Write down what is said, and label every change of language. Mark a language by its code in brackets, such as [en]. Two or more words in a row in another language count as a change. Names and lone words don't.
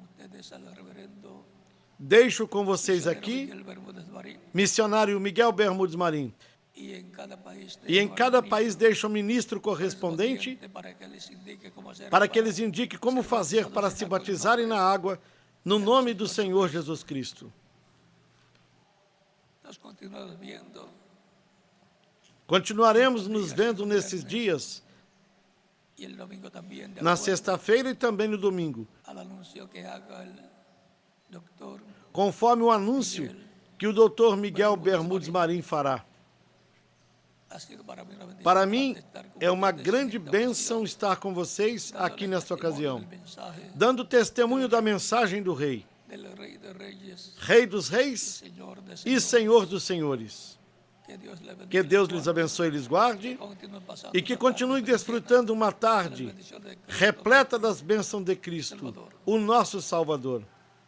[es] ustedes al reverendo [pt] Deixo com vocês aqui [es] Miguel Bermúdez Marín, [pt] missionário Miguel Bermudes Marim. [es] y en cada país [pt] E em [es] tengo al [pt] cada [es] ministro [pt] país deixa um ministro correspondente [es] correspondiente para que les indique cómo hacer para que [pt] para eles indiquem como fazer para se batizarem na água no nome do Senhor Jesus Cristo. [es] Nos continuamos viendo [pt] Continuaremos nos vendo nesses dias, [es] y el domingo también, de [pt] na [es] acuerdo [pt] sexta-feira e também no domingo, [es] al anuncio que haga el doctor, [pt] conforme o anúncio que o Dr. Miguel Bermudes Marim fará. [es] ha sido para mí una bendición [pt] Para mim, [es] estar con [pt] é uma [es] ustedes [pt] grande [es] en esta [pt] bênção [es] ocasión, [pt] estar com vocês aqui [es] dándole [pt] nesta [es] testimonio [pt] ocasião, [es] del mensaje [pt] dando testemunho da mensagem do Rei, [es] del Rey de Reyes, [pt] Rei dos Reis [es] Señor de [pt] e [es] Señores. [pt] Senhor dos Senhores. [es] Que Dios le bendiga, [pt] Que Deus lhes abençoe e lhes guarde [es] continúe pasando [pt] e que [es] una [pt] continue [es] tarde [pt] desfrutando uma [es] llena de [pt] tarde [es] las bendiciones de Cristo, [pt] repleta das bênçãos de Cristo, o nosso Salvador.